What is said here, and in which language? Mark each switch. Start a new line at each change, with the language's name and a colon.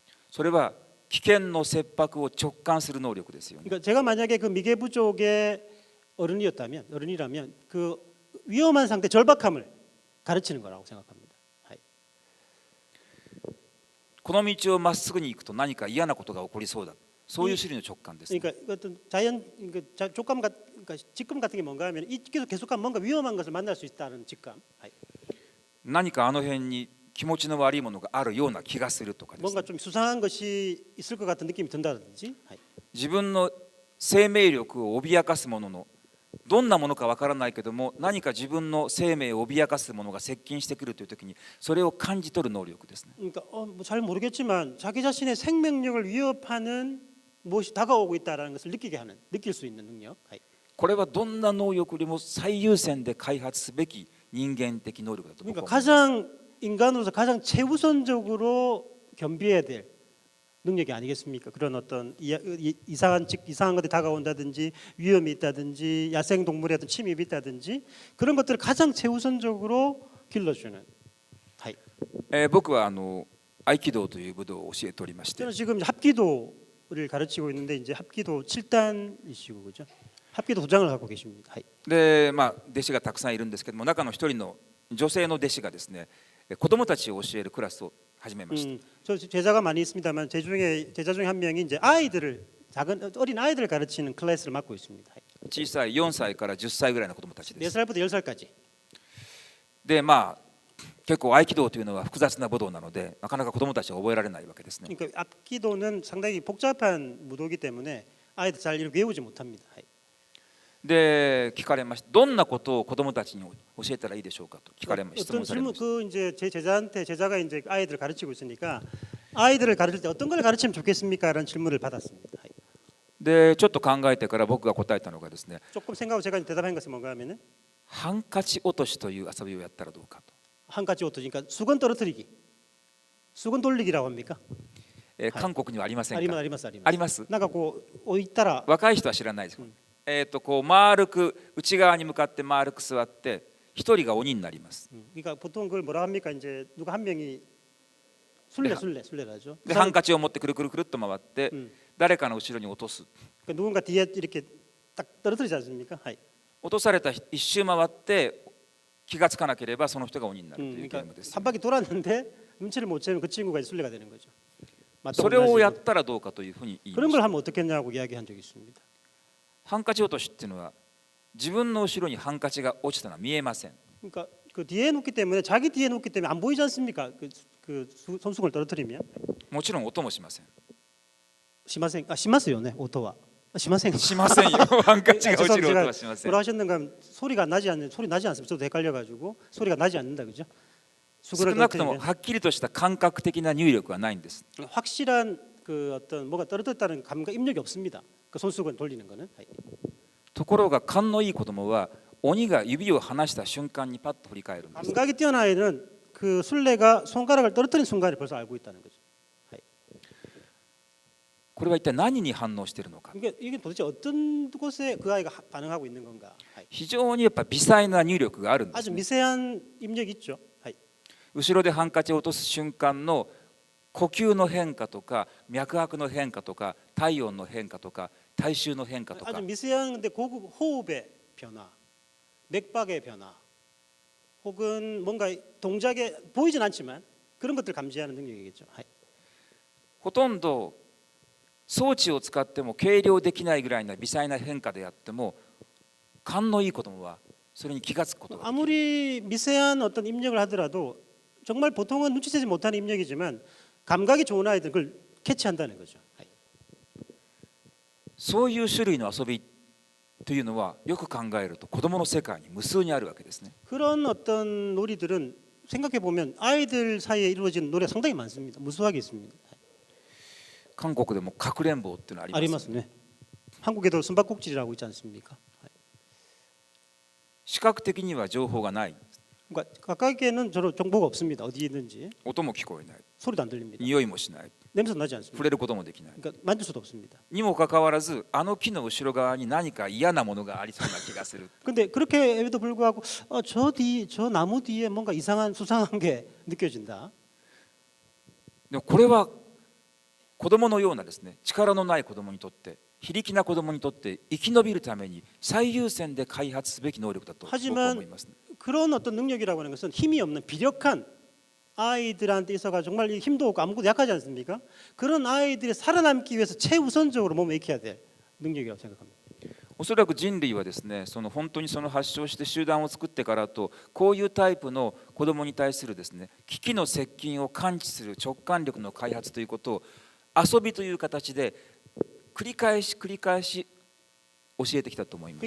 Japanese: それは危険の切迫を直感する能力ですよね。
Korean: 그러니까 제가 만약에 그 미개 부족의 어른이라면 그 위험한 상태 절박함을 가르치는 거라고 생각합니다. 하이.
Japanese: この道をまっすぐに行くと何か嫌なことが起こりそうだ。そういう種類の直感ですね。
Korean: 그러니까 어떤 족감 그러니까 직감 같은 게 뭔가 하면 이 길을 계속하면 뭔가 위험한 것을 만날 수 있다는 직감. 하이.
Japanese: 何かあの辺に気持ちの悪いものがあるような気がするとかですね。
Korean: 뭔가 좀 수상한 것이 있을 것 같은 느낌이 든다든지. 하이.
Japanese: 自分の生命力を脅かすもののどんなものかわからないけども何か自分の生命を脅かすものが接近してくるという時にそれを感じ取る能力ですね。
Korean: 그러니까 잘 모르겠지만 자기 자신의 생명력을 위협하는 무엇이 다가오고 있다는 것을 느낄 수 있는 능력. 하이.
Japanese: これはどんな能力よりも最優先で開発すべき人間的能力だと僕
Korean: 그러니까
Japanese: は思います。
Korean: 가장 인간으로서 가장 최우선적으로 겸비해야 될 능력이 아니겠습니까? 그런 어떤 이상한 것이 다가온다든지 위험이 있다든지 야생 동물에 어떤 침입이 있다든지 그런 것들을 가장 최우선적으로 길러주는. 하이.
Japanese: 僕は合気道という武道を教えておりまして
Korean: 저는 지금 합기도를 가르치고 있는데 이제 합기도 7단이시고 그죠? 합기도 도장을 갖고 계십니다. 하이.
Japanese: で、弟子がたくさんいるんですけども中の一人の女性の弟子がですね子供たちを教えるクラスを始めました。
Korean: 저 제자가 많이 있습니다만 제자 중에 한 명이 이제 작은 어린 아이들을 가르치는 클래스를 맡고 있습니다.
Japanese: 小さい4歳から10歳ぐらいの子供たちです。
Korean: 4살부터 10살까지.
Japanese: で結構合気道というのは複雑な武道なのでなかなか子供たちは覚えられないわけですね。
Korean: 그러니까 합기도는 상당히 복잡한 무도기 때문에 아이들 잘 이렇게 외우지 못합니다.
Japanese: で聞かれました。どんなことを子供たちに教えたらいいでしょうかと聞かれました。質
Korean: 어떤
Japanese: 問されま
Korean: 질문
Japanese: した。
Korean: 그 이제 제 제자가 이제 아이들을 가르치고 있으니까 아이들을 가르칠 때 어떤 걸 가르치면 좋겠습니까라는 질문을 받았습니다.
Japanese: でちょっと考えてから僕が答えたのがですね
Korean: 조금 생각하고 제가 대답한 것은 뭔가 하면은
Japanese: ハンカチ落としという遊びをやったらどうかと。
Korean: 한 가지 옷도 그러니까 수건 떨어뜨리기, 수건 돌리기라고 합니까?
Japanese: 韓国にはありませんか。 아리마스. あります。 나가 고 있다라 若い人は知らないです。こう丸く内側に向かって丸く座って一人が鬼になります。
Korean: 그러니까 보통 그걸 뭐라 합니까? 이제 누가 한 명이 술래라죠.
Japanese: でハンカチを持ってくるくるくるっと回って誰かの後ろに落とす。
Korean: 그러니까 누군가 뒤에 이렇게 딱 떨어뜨리지 않습니까?
Japanese: はい。落とされた一周回って気がつかなければその人が鬼になるというゲーム
Korean: 그러니까
Japanese: です。
Korean: 한 바퀴 돌았는데 눈치를 못 채면 그 친구가 술래가 되는 거죠.
Japanese: それをやったらどうかというふうに言いま
Korean: 그런
Japanese: し
Korean: 걸
Japanese: た。
Korean: 하면 어떻겠냐고 이야기한 적이 있습니다.
Japanese: ハンカチ落としっていうのは自分の後ろにハンカチが落ちたのは見えません。
Korean: 그러니까 그 뒤에 놓기 때문에 자기 뒤에 놓기 때문에 안 보이지 않습니까? 손수건을 떨어뜨리면
Japanese: もちろん音もしません。 심하세요, 네, 오토와. 심하세요. しませんよ。ハンカチが落ちる音はしません。
Korean: 뭐라 하셨는가 하면 소리가 나지 않는 소리 나지 않습니다. 저도 헷갈려가지고 소리가 나지 않는다 그죠?
Japanese: 少
Korean: 수건을
Japanese: なくともはっきりとした感覚的な入力はないんです。
Korean: 확실한 그 어떤 뭐가 떨어졌다는 감각 입력이 없습니다. 그 손수건 돌리는 거는.
Japanese: ところが勘のいい子供は鬼が指を離した瞬間にパッと振り返るんです。
Korean: 감각이 뛰어난 아이는 그 술래가 손가락을 떨어뜨린 순간에 벌써 알고 있다는 거죠.
Japanese: これは一体何に反応しているのか。
Korean: 그러니까 이게 도대체 어떤 곳에 그 아이가 반응하고 있는 건가?
Japanese: 非常にやっぱ微細な入力があるんです
Korean: 아주 미세한 입력이 있죠.
Japanese: 後ろでハンカチを落とす瞬間の呼吸の変化とか脈拍の変化とか体温の変化とか体臭の変化とか
Korean: 아주 미세한 근데 고급 호흡의 변화, 맥박의 변화, 혹은 뭔가 동작에 보이진 않지만 그런 것들 감지하는 능력이겠죠.
Japanese: ほとんど装置を使っても計量できないぐらいの微細な変化であっても勘のいい子供はそれに気がつくことができる。
Korean: 아무리 미세한 어떤 입력을 하더라도 정말 보통은 눈치채지 못하는 입력이지만 감각이 좋은 아이들 그걸 캐치한다는 거죠.
Japanese: そういう種類の遊びというのはよく考えると子供の世界に無数にあるわけですね。
Korean: 그런 어떤 놀이들은 생각해 보면 아이들 사이에 이루어지는 놀이가 상당히 많습니다. 무수하게 있습니다.
Japanese: 韓国でもかくれんぼっていうのあります。 아리마스네.
Korean: 한국에도 숨바꼭질이라고 있지 않습니까?
Japanese: 視覚的には情報がない。
Korean: 그러니까 가까이에는 저로 정보가 없습니다. 어디 있는지
Japanese: 音も聞こえない。
Korean: 소리도 안 들립니다.
Japanese: 匂いもしない。
Korean: 냄새도 나지
Japanese: 触
Korean: 않습니다.
Japanese: れることもできない。
Korean: 그러니까 만질 수도 없습니다.
Japanese: にもかかわらずあの木の後ろ側に何か嫌なものがありそうな気がする。
Korean: 근데 그렇게에도 불구하고 저 나무 뒤에 뭔가 이상한 수상한 게 느껴진다.
Japanese: でもこれは子供のようなですね、力のない子供にとって、非力な子供にとって生き延びるために最優先で開発すべき能力だと僕は思いますね。
Korean: 그런 어떤 능력이라고 하는 것은 힘이 없는 비력한 아이들한테 있어가 정말 힘도 없고 아무것도 약하지 않습니까? 그런 아이들이 살아남기 위해서 최우선적으로 몸에 익혀야 될 능력이라고 생각합니다.
Japanese: おそらく人類はですね、その本当にその発症して集団を作ってからとこういうタイプの子供に対するですね、危機の接近を感知する直感力の開発ということを遊びという形で繰り返し教えてきたと思います。